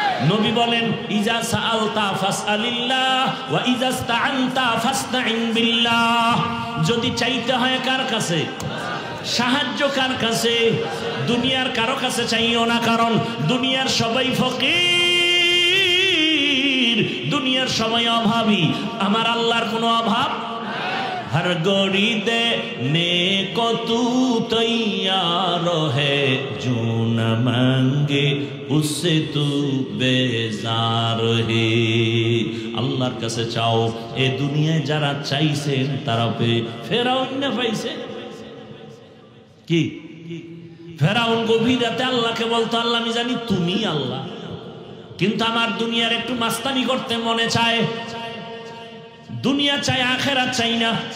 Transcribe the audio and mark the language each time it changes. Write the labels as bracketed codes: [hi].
[bn] নবী বলেন [ar] ইজা সাআলতা ফাসআলিল্লাহ ওয়া ইজা ইসতাআনতা ফাসতাইন বিল্লাহ। [bn] যদি চাইতে হয় কার কাছে? সাহায্য কার কাছে? দুনিয়ার কারো কাছে চাইও না, কারণ দুনিয়ার সবাই ফকির, দুনিয়ার সবাই অভাবী, আমার আল্লাহর কোনো অভাব। [hi] हर गोरी देने को तू तैयार है, जो न मांगे उससे तू बेजार है। [bn] আল্লাহর কাছে চাও। এই দুনিয়ায় যারা চাইছেন তারা পেয়ে, ফেরাউন না পাইছে কি? ফেরাউন গভীর রাতে আল্লাহকে বলতো আল্লাহ আমি জানি তুমি আল্লাহ, কিন্তু আমার দুনিয়ার একটু মাস্তানি করতে মনে চায়, দুনিয়া চাই আখেরাত চাই না।